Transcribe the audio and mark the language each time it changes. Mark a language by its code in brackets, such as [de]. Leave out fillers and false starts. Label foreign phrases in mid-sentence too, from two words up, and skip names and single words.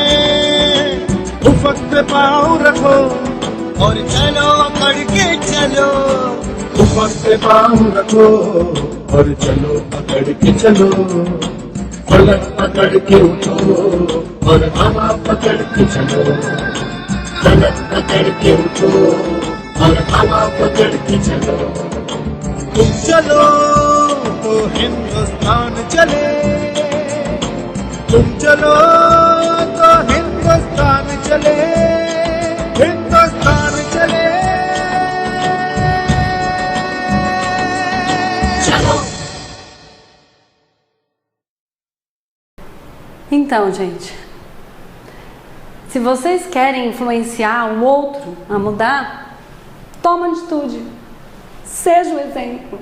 [hi] उफक पे पाँव रखो और चलो पकड़ के चलो, उफक पे पाँव रखो और चलो पकड़ के चलो, फलक पकड़ के उठो और हवा पकड़ के चलो, फलक पकड़ के उठो और हवा पकड़ के चलो। तुम चलो तो हिंदुस्तान चले, तुम चलो तो हिंदुस्तान चले, हिंदुस्तान चले। [pt] Então, gente, se vocês querem influenciar o outro a mudar, toma atitude, seja o exemplo.